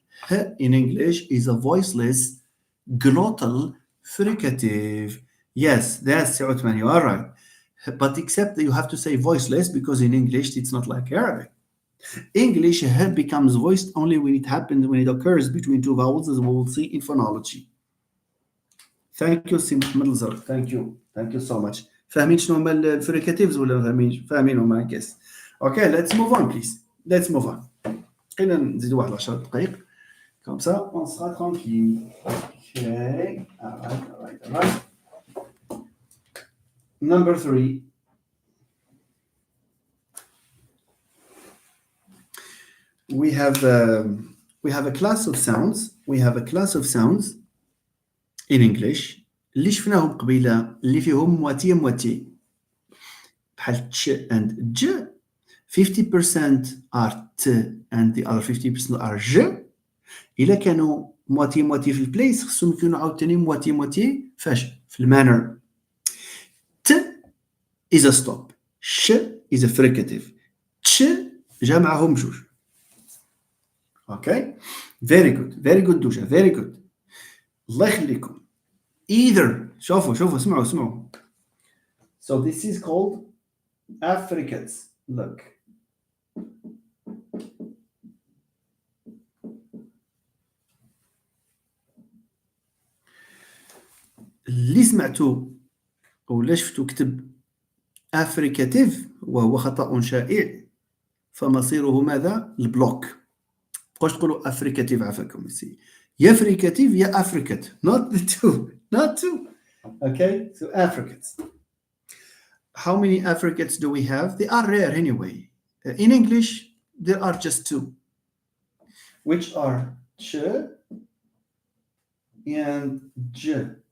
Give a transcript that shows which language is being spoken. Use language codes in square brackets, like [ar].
[en] H in English is a voiceless glottal fricative. Yes, that's Sautman, you are right. But except that you have to say voiceless because in English it's not like Arabic. English h becomes voiced only when it happens, when it occurs between two vowels, as we will see in phonology. Thank you, Sim Middleser. Thank you so much. [ar] فاهمين شنو هما الفريكاتيفز ولا ما فاهمينش؟ فاهمينهم [en] I guess. Okay, let's move on please. Let's move on. [ar] خلينا نزيدوا واحد 10 دقائق. [fr] Comme ça, on sera tranquille. Okay. [en] All right. Number 3. We have a class of sounds. We have a class of sounds in English [ar] اللي شفناهم قبيله اللي فيهم مواتيه مواتيه بحال تش and ج. [en] 50% are t and the other 50% are j. [ar] إلا كانوا مواتيه مواتيه في البليس خصهم يكونوا عاوتاني مواتيه مواتيه فاش في المانر. [en] t is a stop. sh is a fricative. [ar] تش جا معهم بجوج. [en] Okay, very good دوجة, very good. [ar] الله يخليكم. Either شوفوا اسمعوا. [en] So this is called affricates. Look. [ar] اللي سمعتوا ولا شفتوا كتب affricative وهو خطأ شائع فمصيره ماذا؟ البلوك. بقاش تقولوا affricative عفاكم يا fricative يا affricate, [en] not two. Okay, so affricates. How many affricates do we have? They are rare anyway. In English, there are just two, which are ch and j.